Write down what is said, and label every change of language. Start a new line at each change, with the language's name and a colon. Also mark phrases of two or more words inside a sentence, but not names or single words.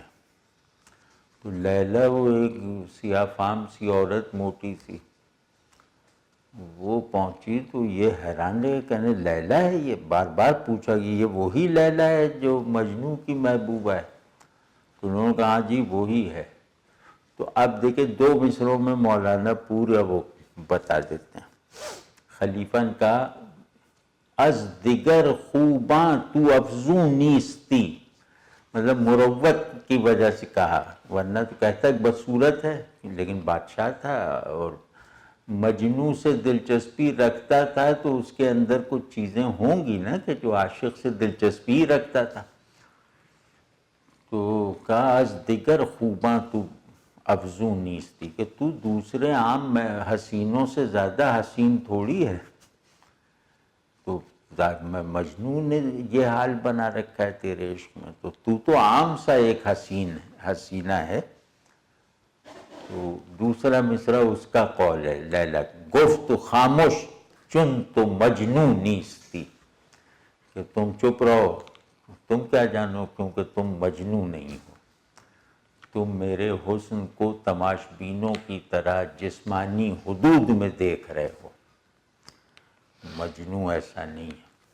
Urdu: تو لیلا وہ ایک سیاہ فام سی عورت موٹی سی، وہ پہنچی تو یہ حیران رہے، کہنے لیلا ہے یہ؟ بار بار پوچھا کہ یہ وہی لیلا ہے جو مجنوں کی محبوبہ ہے؟ تو انہوں نے کہا ہاں جی وہی ہے۔ تو اب دیکھیں دو مصروں میں مولانا پورا وہ بتا دیتے ہیں۔ خلیفہ نے کہا
Persian: از دیگر خوباں تو افزوں نیستی،
Urdu: مطلب مروت کی وجہ سے کہا، ورنہ تو کہتا ہے بدصورت ہے، لیکن بادشاہ تھا اور مجنوں سے دلچسپی رکھتا تھا تو اس کے اندر کچھ چیزیں ہوں گی نا کہ جو عاشق سے دلچسپی رکھتا تھا۔ تو کہا
Persian: از دیگر خوباں تو افزوں نیستی،
Urdu: کہ تو دوسرے عام حسینوں سے زیادہ حسین تھوڑی ہے۔ تو مجنون نے یہ حال بنا رکھا ہے تیرے عشق میں، تو عام سا ایک حسینہ ہے۔ تو دوسرا مصرع اس کا قول ہے لیلا،
Persian: گفت خاموش چن تو مجنون نیستی،
Urdu: کہ تم چپ رہو، تم کیا جانو کیونکہ تم مجنون نہیں ہو، تم میرے حسن کو تماش بینوں کی طرح جسمانی حدود میں دیکھ رہے ہو، مجنون ایسا نہیں ہے۔